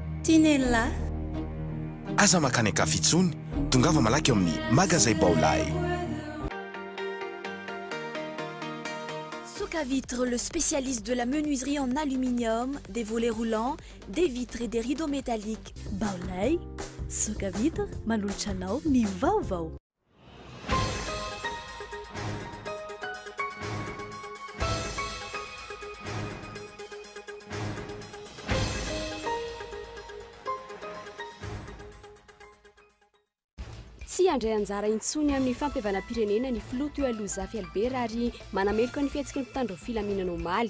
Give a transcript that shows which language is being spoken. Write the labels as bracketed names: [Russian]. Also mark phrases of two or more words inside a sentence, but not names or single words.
[Malagasy] Tinella aza makany akafitsony tongava malaky eo amin'ny magazay Baolay. Socavitre, [French] le spécialiste de la menuiserie en aluminium, des volets roulants, des vitres et des rideaux métalliques. [Malagasy] Baolay, Socavitre, Manulchanao, mi vaovao. Tsy andray anjara intsony amin'ny fampiavana-pirenena ny filoha teo aloha Zafy Albert ary manameloko ny fihetsiky ny mpitandro filaminana omaly.